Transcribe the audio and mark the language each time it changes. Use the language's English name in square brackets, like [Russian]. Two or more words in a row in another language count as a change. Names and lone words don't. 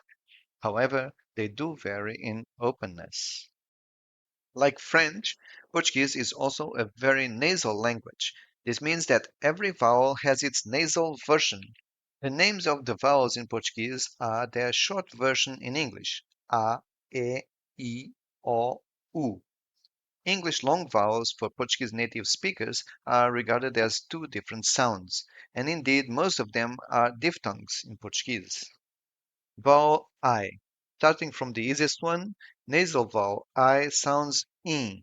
[English] However, they do vary in openness. Like French, Portuguese is also a very nasal language. This means that every vowel has its nasal version. The names of the vowels in Portuguese are their short version in English: a, e, I, o, u. English long vowels for Portuguese native speakers are regarded as two different sounds, and indeed most of them are diphthongs in Portuguese. Vowel I. Starting from the easiest one, nasal vowel I sounds in.